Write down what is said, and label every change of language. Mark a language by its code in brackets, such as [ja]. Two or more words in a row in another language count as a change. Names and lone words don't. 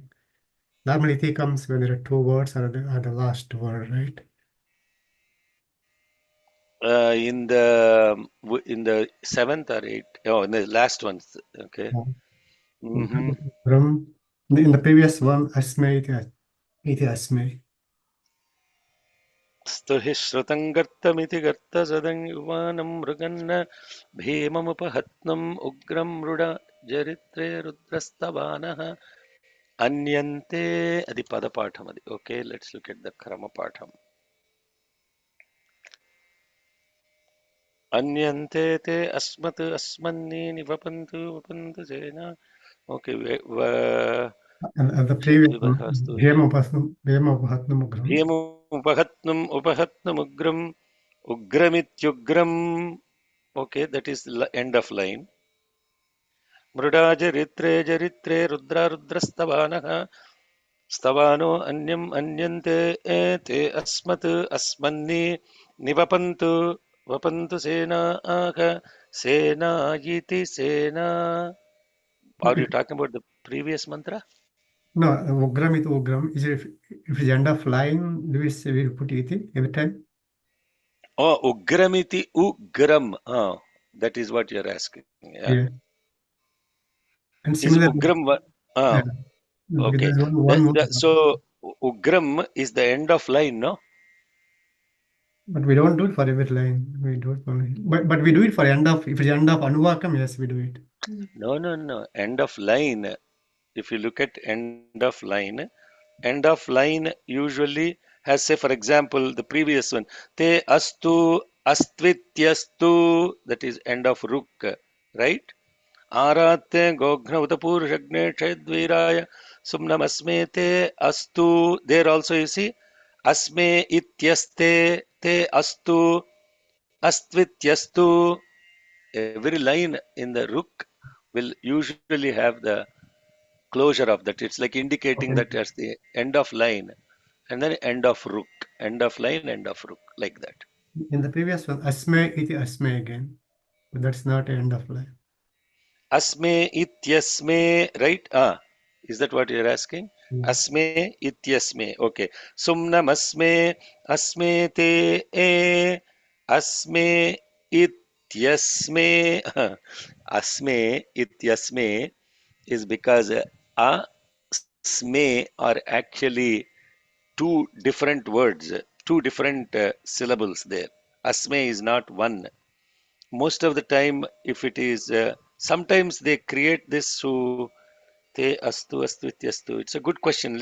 [en] Normally iti comes when there are two words or the last word, right? In the seventh or eighth. Oh, in the last one. Okay. Yeah. Mm-hmm. Ugram. In the previous one, [sa] अस्मे इति अस्मे. स्तुहि श्रुतं गर्तमिति गर्तसदं युवानं मृगन्न भीममुपहत्नम् उग्रं मृड जरित्रे रुद्रस्तवानः अन्यन्ते [te] అది పదపాఠం [sa] అది [en] okay let's look at the krama patham [sa] अन्यन्ते ते अस्मत् अस्मन्नि निवपन्तु वपन्तु सेना ఓకే [en] And the previous one, [sa] भेम उपहत्नम् उग्रम्. भीममुपहत्नं उपहत्नमुग्रं उग्रमित्युग्रं [en] okay that is end of line [sa] मृडा जरित्रे जरित्रे रुद्रा रुद्रस्तवानः स्तवानो अन्यम् अन्यन्ते ते अस्मत् अस्मन्नि निवपन्तु वपन्तु सेनाः सेनायिति सेना. [en] Are you talking about the previous mantra? [sa] No, उग्रम् इति उग्रम्. [en] Is it if it's end of line, do we say we put iti every time? [sa] Oh, उग्रमिति उग्रम्. [en] That is what you're asking. Yeah. Yeah. And Is similarly, ugram? yeah, Ah, because okay. there's one word. So ugram is the end of line, no? But we don't do it for every line. We do it for, but we do it for end of, if it's end of Anuvakam, yes, we do it. No. End of line. If you look at end of line usually has, say, for example, the previous one, [sa] ते अस्तु अस्त्वित्यस्तु, [en] that is end of ruk, right? [sa] अरते गोघ्न उतपुरुषघ्ने छेद्विराय सुम्नमस्मे ते अस्तु. [en] There also you see, [sa] अस्मे इत्यस्ते ते अस्तु अस्त्वित्यस्तु. [en] Every line in the ruk will usually have the closure of that. It's like indicating Okay. that that's the end of line and then end of rook, end of line, end of rook, like that. In the previous one, [sa] अस्मे इति अस्मे again. [en] But that's not end of line. [sa] अस्मे इत्यस्मे, right? [en] Is that what you're asking? Yeah. [sa] अस्मे इत्यस्मे. Okay. सुम्नम् अस्मे ते ए, अस्मे इत्यस्मे. अस्मे इत्यस्मे [en] is because sme are actually two different words, two different syllables there. Asme is not one. Most of the time, if it is, sometimes they create this so [sa] ते अस्तु अस्तु इत्यस्तु. [en] It's a good question.